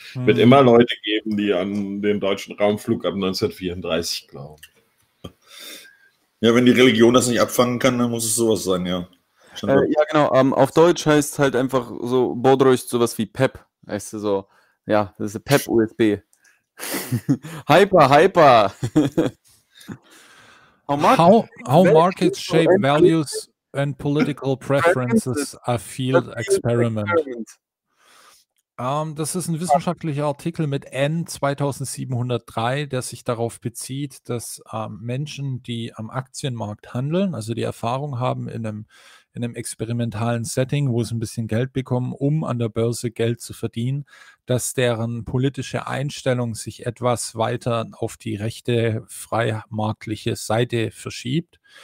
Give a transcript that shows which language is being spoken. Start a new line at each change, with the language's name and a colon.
German: Es wird immer Leute geben, die an den deutschen Raumflug ab 1934 glauben. Ja, wenn die Religion das nicht abfangen kann, dann muss es sowas sein, ja. Ja, genau. Auf Deutsch heißt es halt einfach so, Bodrost, sowas wie PEP. Weißt du, so, ja, das ist PEP-USB. Hyper.
English: How market shape values and political preferences a field experiment.
German: Das ist ein wissenschaftlicher Artikel mit N2703, der sich darauf bezieht, dass Menschen, die am Aktienmarkt handeln, also die Erfahrung haben in einem experimentalen Setting, wo sie ein bisschen Geld bekommen, um an der Börse Geld zu verdienen, dass deren politische Einstellung sich etwas weiter auf die rechte, freimarktliche Seite verschiebt.